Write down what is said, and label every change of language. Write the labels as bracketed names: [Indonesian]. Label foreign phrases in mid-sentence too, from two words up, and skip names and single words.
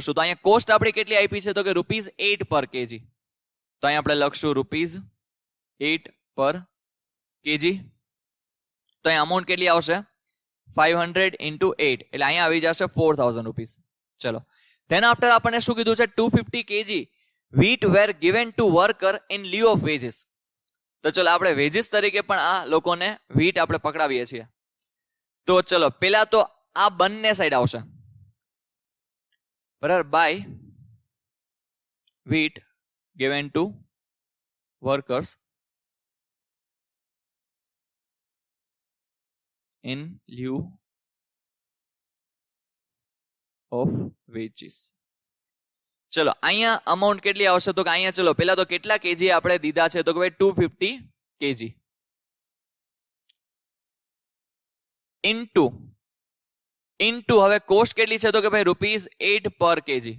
[Gujarati] તો અહીંયા કોસ્ટ આપણી કેટલી આપી છે તો કે ₹8 [English] per kg, [Gujarati] તો અહીંયા આપણે લખશું ₹8 [English] per kg. [Gujarati] તો અહીંયા અમાઉન્ટ કેટલી આવશે 500 into 8 એટલે અહીંયા આવી જશે ₹4000. [English] ચલો then after [Gujarati] આપણને શું કીધું છે [English] 250 kg wheat were given to worker in lieu of wages. [Gujarati] તો ચલો આપણે વેજીસ તરીકે પણ આ લોકોને wheat આપણે પકડાવીએ છીએ. તો ચલો પેલા તો આ બંને સાઈડ આવશે બરાબર, બાય [English] wheat given to workers in lieu of wages. [Gujarati] ચલો અહીંયા અમાઉન્ટ કેટલી આવશે તો કે અહીંયા ચલો પેલા તો કેટલા કેજી આપણે દીધા છે તો કે ભાઈ 250 kg ઇન્ટુ હવે કોસ્ટ કેટલી છે તો કે ભાઈ ₹8 [English] per kg.